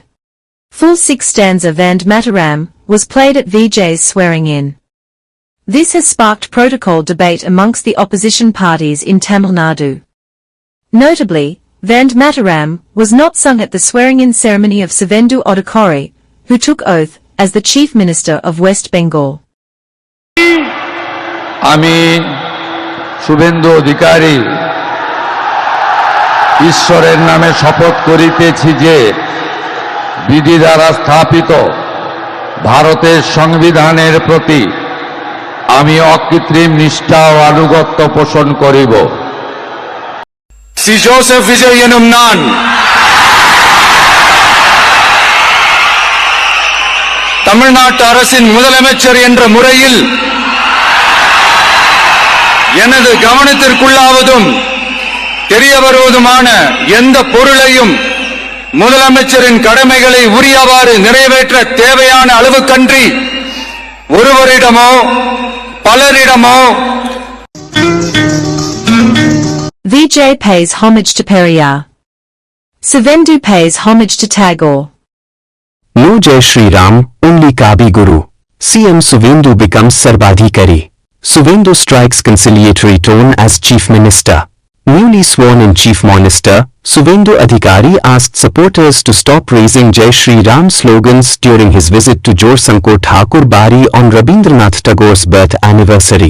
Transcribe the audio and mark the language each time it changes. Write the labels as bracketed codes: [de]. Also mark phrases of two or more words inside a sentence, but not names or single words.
[en] Full 6 stanza Vande Mataram was played at Vijay's swearing-in. This has sparked protocol debate amongst the opposition parties in Tamil Nadu. Notably, Vande Mataram was not sung at the swearing-in ceremony of Suvendu Adhikari, who took oath as the Chief Minister of West Bengal. [bn] আমি শুভেন্দু অধিকারী ঈশ্বরের নামে শপথ করিতেছি যে বিধি দ্বারা স্থাপিত ভারতের সংবিধানের প্রতি আমি অকৃত্রিম নিষ্ঠা ও আনুগত্য পোষণ করিব। [ta] Si Joseph Vijay எனும் நான் தமிழ்நாட்டு அரசின் முதலமைச்சர் என்ற முறையில் எனது கவனத்திற்குள்ளாவதும் தெரிய வருவதுமான எந்த பொருளையும் முதலமைச்சரின் கடமைகளை உரியவாறு நிறைவேற்ற தேவையான அளவுக்கன்றி ஒருவரிடமோ பலரிடமோ. [en] Vijay pays homage to Periyar. Suvendu pays homage to Tagore. No Jai Shri Ram, only Kabi Guru. CM Suvendu becomes Sarbadhikari. Suvendu strikes conciliatory tone as Chief Minister. Newly sworn in Chief Minister, Suvendu Adhikari asked supporters to stop raising Jai Shri Ram slogans during his visit to Jorsanko Thakur Bari on Rabindranath Tagore's birth anniversary.